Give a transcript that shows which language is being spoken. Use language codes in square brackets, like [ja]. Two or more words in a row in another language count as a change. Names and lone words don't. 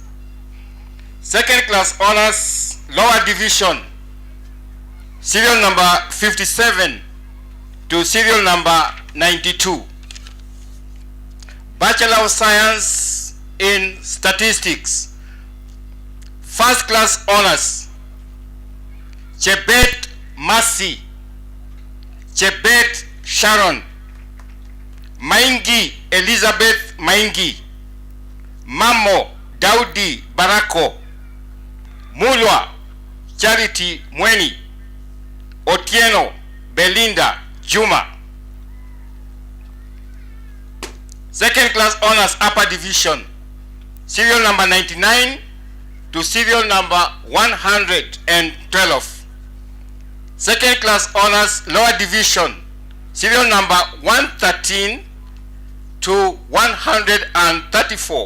[en] Second class honors, lower division, serial number 57 to serial number 92. Bachelor of Science in Statistics, first class honors, Chebet Masi, Chebet Sharon, Maingi Elizabeth Maingi, Mamo Daudi Barako, Mulwa Charity Mweni, Otieno Belinda Juma. Second class honors, upper division, serial number 99 to serial number 112. Second class honors, lower division, serial number 113 to 134.